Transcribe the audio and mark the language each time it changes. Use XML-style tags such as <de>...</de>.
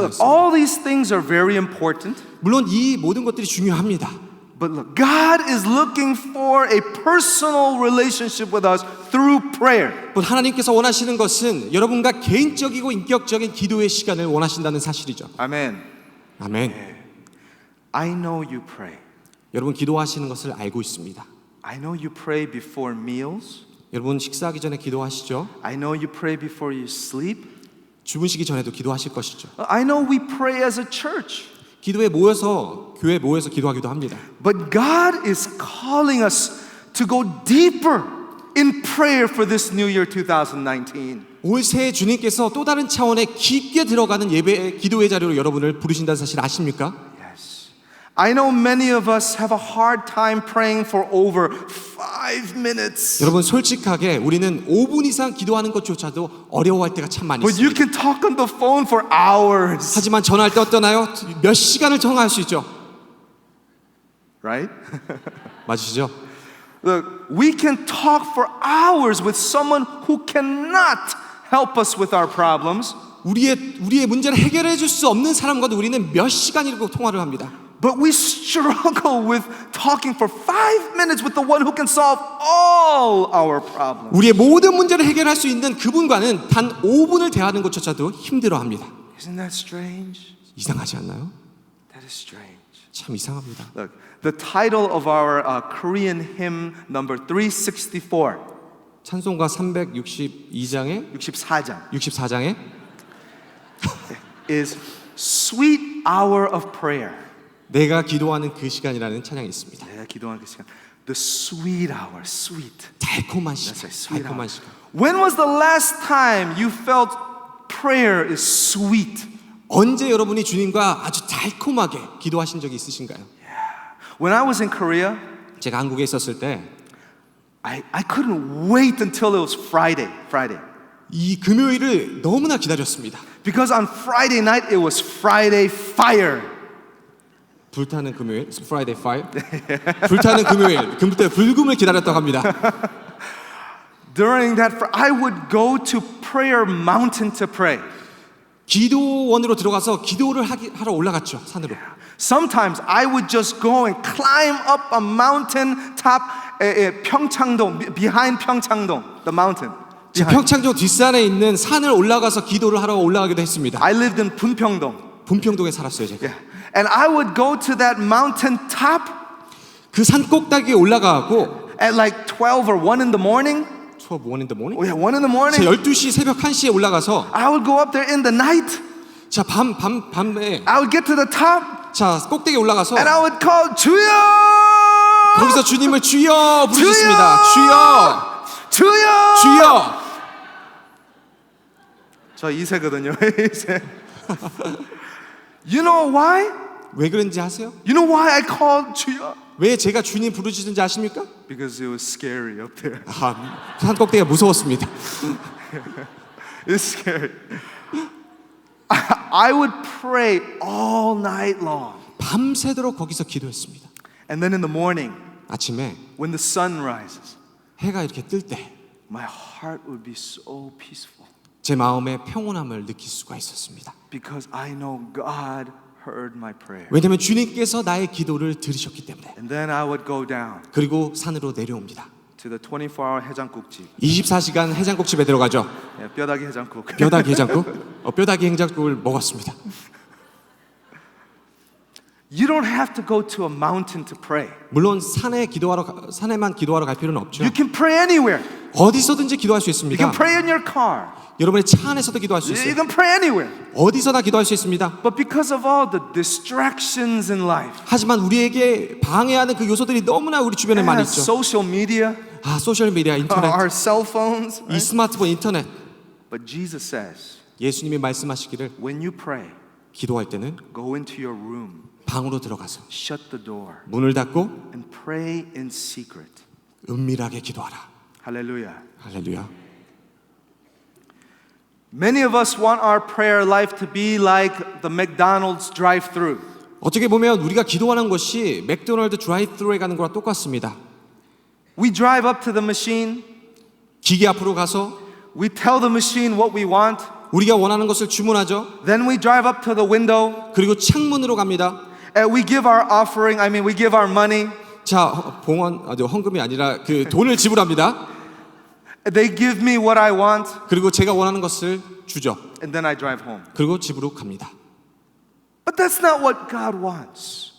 <en>Look,</en> <ko>했습니다.</ko> <en>all these things are very important.</en> <ko>물론 이 모든 것들이 중요합니다.</ko> <en>But look, God is looking for a personal relationship with us through prayer.</en> <ko>하나님께서 원하시는 것은 여러분과 개인적이고 인격적인 기도의 시간을 원하신다는 사실이죠.</ko> <en>Amen.</en> <ko>아멘.</ko> <en>I know you pray.</en> <ko>여러분 기도하시는 것을 알고 있습니다.</ko> <en>I know you pray before meals.</en> <ko>여러분 식사하기 전에 기도하시죠.</ko> <en>I know you pray before you sleep.</en> <ko>주무시기 전에도 기도하실 것이죠.</ko> <en>I know we pray as a church.</en> <ko>기도에 모여서 교회에 모여서 기도하기도 합니다.</ko> <en>But God is calling us to go deeper in prayer for this new year 2019.</en> <ko>올 새해 주님께서 또 다른 차원의 깊게 들어가는 예배 기도의 자리로 여러분을 부르신다는 사실 아십니까?</ko> <en>Yes. I know many of us have a hard time praying for over 5 minutes.</en> <ko>여러분 솔직하게 우리는 5분 이상 기도하는 것조차도 어려워할 때가 참 많이</ko> <en>But you</en> <ko>있습니다.</ko> <en>can talk on the phone for hours.</en> <ko>하지만 전화할 때 어떠나요? 몇 시간을 통화할 수 있죠.</ko> <en>Right?</en> <ko>맞으시죠?</ko> <en>Look, we can talk for hours with someone who cannot help us with our problems.</en> <ko>우리의 문제를 해결해 줄 수 없는 사람과도 우리는 몇 시간이고 통화를 합니다.</ko> <en>But we struggle with talking for 5 minutes with the one who can solve all our problems.</en> <ko>우리의 모든 문제를 해결할 수 있는 그분과는 단 5분을 대하는 것조차도 힘들어합니다.</ko> <en>Isn't that strange?</en> <ko>이상하지 않나요?</ko> <en>That is strange.</en> <ko>참 이상합니다.</ko> <en>Look, the title of our Korean hymn number 364,</en> <ko>찬송가 362장에 64장, 64장에</ko> <en>is Sweet Hour of Prayer.</en> <ko>내가 기도하는 그 시간이라는 찬양이 있습니다. 내가 기도하는 그 시간.</ko> <en>The sweet hour, sweet.</en> <ko>달콤한 시간,</ko> <en>That's right, sweet</en> <ko>달콤한</ko> <en>hour.</en> <ko>시간.</ko> <en>When was the last time you felt prayer is sweet?</en> <ko>언제 여러분이 주님과 아주 달콤하게 기도하신 적이 있으신가요?</ko> <en>When I was in Korea,</en> <ko>제가 한국에 있었을 때</ko> <en>I couldn't wait until it was Friday.</en> <ko>이 금요일을 너무나 기다렸습니다.</ko> <en>Because on Friday night it was Friday fire.</en> <ko>불타는 금요일, Friday Fire. 불타는 금요일, 금부터 불금을 기다렸다고 합니다.</ko> <en>During that, I would go to prayer mountain to pray.</en> <ko>기도원으로 들어가서 기도를 하러 올라갔죠, 산으로.</ko> <en>Sometimes I would just go and climb up a mountain top, 평창동, behind 평창동, the mountain. behind.</en> <ko>평창조 뒷산에 있는 산을 올라가서 기도를 하러 올라가기도 했습니다.</ko> <en>I lived in 분평동.</en> <ko>분평동에 살았어요, 제가.</ko> <en>Yeah. And I would go to that mountain top</en> <ko>그 산 꼭대기에 올라가고</ko> <en>at like 12 or 1 in the morning. 12, 1 in the morning? Oh yeah, 1 in the morning.</en> <ko>12시, 새벽 1시에 올라가서</ko> <en>I would go up there in the night.</en> <ko>자, 밤에</ko> <en>I would get to the top</en> <ko>자, 꼭대기에 올라가서</ko> <en>and I would call 주여!</en> <ko>거기서 주님을 주여 부르셨습니다. 주여! 주여! 주여! 저 2세거든요. 2세.</ko> <en>You know why?</en> <ko>왜 그런지 아세요?</ko> <en>You know why I called 주여?</en> <ko>왜 제가 주님 부르시는지 아십니까?</ko> <en>Because it was scary up there.</en> <ko>산 꼭대기가 무서웠습니다.</ko> <en>It's scary. I would pray all night long.</en> <ko>밤새도록 거기서 기도했습니다.</ko> <en>And then in the morning,</en> <ko>아침에</ko> <en>when the sun rises,</en> <ko>해가 이렇게 뜰 때</ko> <en>my heart would be so peaceful.</en> <ko>제 마음에 평온함을 느낄 수가 있었습니다.</ko> <en>Because I know God heard my prayer.</en> <ko>왜냐하면 주님께서 나의 기도를 들으셨기 때문에.</ko> <en>And then I would go down</en> <ko>그리고 산으로 내려옵니다.</ko> <en>to the 24-hour 해장국집.</en> <ko>24시간 해장국집에 들어가죠. Yeah, 뼈다귀 해장국. 뼈다귀 해장국? 뼈다귀 해장국을 먹었습니다.</ko> <en>You don't have to go to a mountain to pray.</en> <ko>물론 산에만 기도하러 갈 필요는 없죠.</ko> <en>You can pray anywhere.</en> <ko>어디서든지 기도할 수</ko> <en>You</en> <ko>있습니다.</ko> <en>can pray in your car.</en> <ko>여러분의 차 안에서도 기도할 수</ko> <en>You</en> <ko>있어요.</ko> <en>can pray anywhere.</en> <ko>어디서나 기도할 수 있습니다.</ko> <en>But because of all the distractions in life,</en> <ko>하지만 우리에게 방해하는 그 요소들이 너무나 우리 주변에 많이 있죠.</ko> <en>social media,</en> <ko>소셜 미디어, 인터넷,</ko> <en>our cell phones.</en> <ko>이 스마트폰, 인터넷.</ko> <en>But Jesus says,</en> <ko>예수님이 말씀하시기를</ko> <en>when you pray,</en> <ko>기도할 때는</ko> <en>go into your room,</en> <ko>방으로 들어가서</ko> <en>shut the door,</en> <ko>문을 닫고</ko> <en>and pray in secret.</en> <ko>은밀하게 기도하라.</ko> <en>Hallelujah.</en> <ko>할렐루야.</ko> <en>Many of us want our prayer life to be like the McDonald's drive-thru.</en> <ko>어떻게 보면 우리가 기도하는 것이 맥도날드 드라이브스루에 가는 거랑 똑같습니다.</ko> <en>We drive up to the machine.</en> <ko>기계 앞으로 가서</ko> <en>We tell the machine what we want.</en> <ko>우리가 원하는 것을 주문하죠.</ko> <en>Then we drive up to the window</en> <ko>그리고 창문으로 갑니다.</ko> <en>and we give our offering. we give our money.</en> <ko>자, 헌금이 아니라 그 돈을 지불합니다.</ko> <en>They give me what I want,</en> <ko>그리고 제가 원하는 것을 주죠.</ko> <en>and then I drive home.</en> <ko>그리고 집으로 갑니다.</ko> <en>But that's not what God wants.</en>